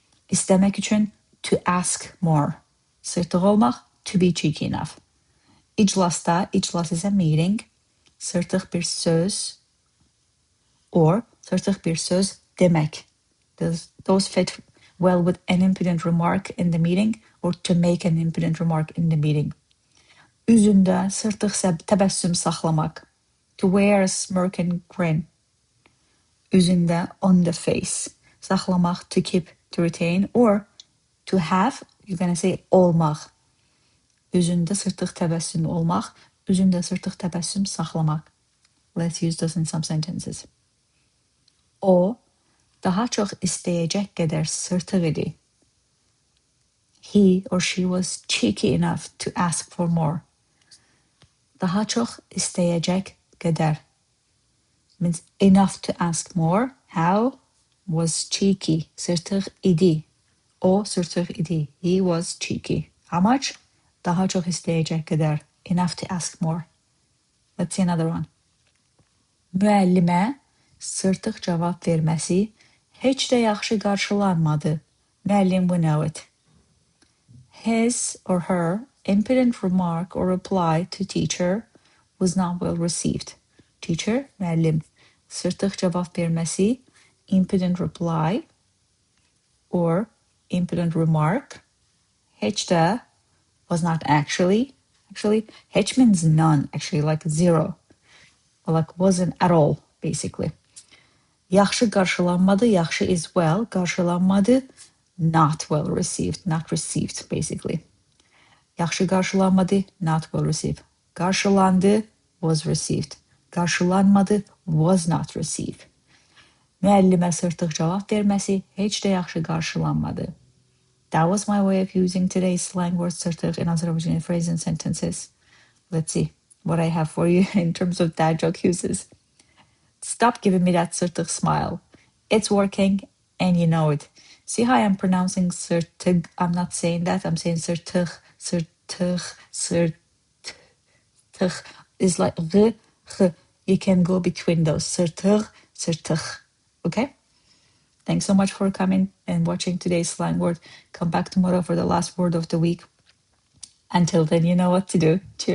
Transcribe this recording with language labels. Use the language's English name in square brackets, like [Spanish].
[English] İstemek için to ask more. [Azerbaijani] Sırtıq olmaq, [English] to be cheeky enough. [Azerbaijani] İclasda, [English] iclas is a meeting. [Azerbaijani] Sırtıq bir söz or sırtıq bir söz demek. [English] Those fit well with an impudent remark in the meeting or to make an impudent remark in the meeting. [Azerbaijani] Üzündə sırtıq təbəssüm saxlamaq. [English] To wear a smirk and grin. Üzündə, on the face. Saxlamaq, to keep, to retain, or to have, you're going to say olmaq. [Azerbaijani] Üzündə sırtıq təbəssüm olmaq, üzündə sırtıq təbəssüm saxlamaq. [English] Let's use those in some sentences. [Azerbaijani] O, daha çox istəyəcək qədər sırtıq idi. [English] He or she was cheeky enough to ask for more. [Azerbaijani] Daha çox istəyəcək qədər [English] means enough to ask more. How? Was cheeky. [Azerbaijani] Sırtıq idi. O sırtıq idi. [English] He was cheeky. How much? [Azerbaijani] Daha çox istəyəcək qədər. [English] Enough to ask more. Let's see another one. [Azerbaijani] Müəllimə sırtıq cavab verməsi heç də yaxşı qarşılanmadı. [English] Müəllim, we know it. His or her impudent remark or reply to teacher was not well received. Teacher, müəllim. [Azerbaijani] Sırtıq cavab verməsi, [English] impudent reply or impudent remark. Heç də was not actually. Actually, heç means none, actually, like zero. Or like wasn't at all, basically. [Azerbaijani] Yaxşı qarşılanmadı, [English] yaxşı is well, qarşılanmadı, not well received, not received, basically. [Azerbaijani] Yaxşı qarşılanmadı, [English] not well received. Qarşılandı, was received. Qarşılanmadı, was not received. [Azerbaijani] Müəllimə sırtıq cavab verməsi heç də yaxşı qarşılanmadı. [English] That was my way of using today's slang word sırtıq in Azerbaijani phrases and sentences. Let's see what I have for you in terms of dad joke uses. Stop giving me that sırtıq smile. It's working and you know it. See how I'm pronouncing sırtıq? I'm not saying that. I'm saying sırtıq, sırtıq, sırtıq. Is like r, h. You can go between those. Sırtıq, sırtıq. Okay? Thanks so much for coming and watching today's slang word. Come back tomorrow for the last word of the week. Until then, you know what to do. Cheers.